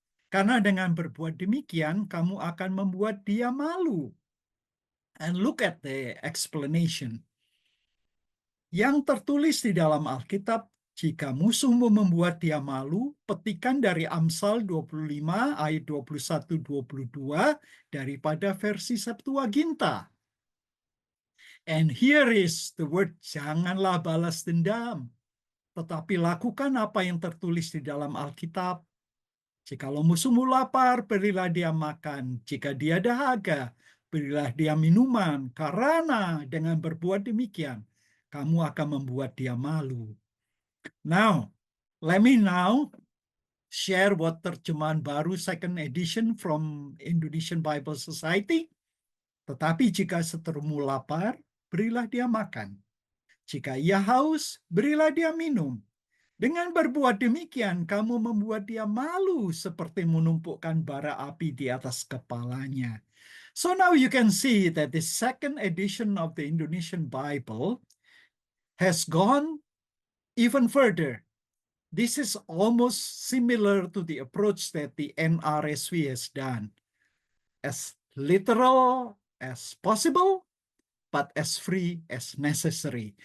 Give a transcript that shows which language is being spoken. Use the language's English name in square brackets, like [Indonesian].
[Malay] Karena dengan berbuat demikian, kamu akan membuat dia malu. [English] And look at the explanation. [Malay] Yang tertulis di dalam Alkitab, jika musuhmu membuat dia malu, petikan dari Amsal 25 ayat 21-22 daripada versi Septuaginta. [English] And here is the word, [Malay] janganlah balas dendam, tetapi lakukan apa yang tertulis di dalam Alkitab. Jikalau musuhmu lapar, berilah dia makan. Jika dia dahaga, berilah dia minuman, karena dengan berbuat demikian, kamu akan membuat dia malu. [English] Now, let me now share what terjemahan baru second edition from Indonesian Bible Society. [Indonesian] Tetapi jika seterumu lapar, berilah dia makan. Jika ia haus, berilah dia minum. Dengan berbuat demikian, kamu membuat dia malu seperti menumpukkan bara api di atas kepalanya. [English] So now you can see that the second edition of the Indonesian Bible has gone even further. This is almost similar to the approach that the NRSV has done. As literal as possible, but as free as necessary.